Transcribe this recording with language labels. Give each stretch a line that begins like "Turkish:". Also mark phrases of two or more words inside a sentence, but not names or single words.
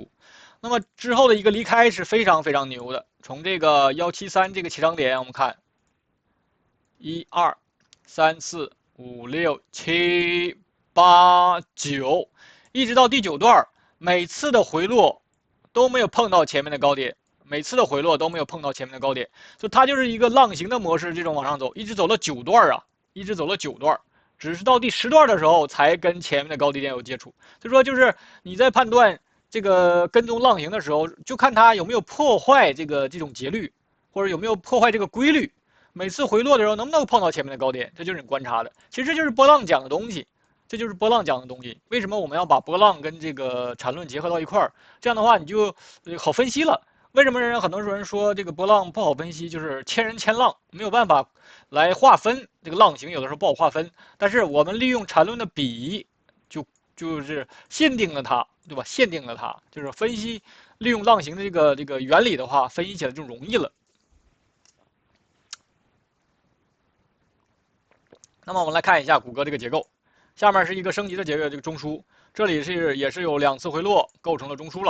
Chinese: 那麼之後的一個離開是非常非常牛的，從這個173这個起涨點，我們看1、2、3、4、5、6、7、8、9，一直到第9段，每次的回落都沒有碰到前面的高點，每次的回落都沒有碰到前面的高點，所以它就是一個浪形的模式，這種往上走，一直走了9段啊，一直走了9段，只是到第10段的時候才跟前面的高低點有接觸。所以說，就是你在判斷這個跟蹤浪形的時候，就看它有沒有破壞這種節律，或者有沒有破壞這個規律。每次回落的時候能不能碰到前面的高點，這就是你觀察的。其實這就是波浪講的東西，這就是波浪講的東西。為什麼我们要把波浪跟這個纏論結合到一塊兒？這樣的話你就好分析了。為什麼很多人說這個波浪不好分析？就是千人千浪，沒有辦法來劃分這個浪形，有的時候不好劃分。但是我們利用纏論的比，就是限定了它，對吧？限定了它，就是分析利用浪形的這個原理的話，分析起來就容易了。那麼我們來看一下谷歌這個結構，下面是一個升級的結構，這個中樞，這裡也是有2次回落構成了中樞了。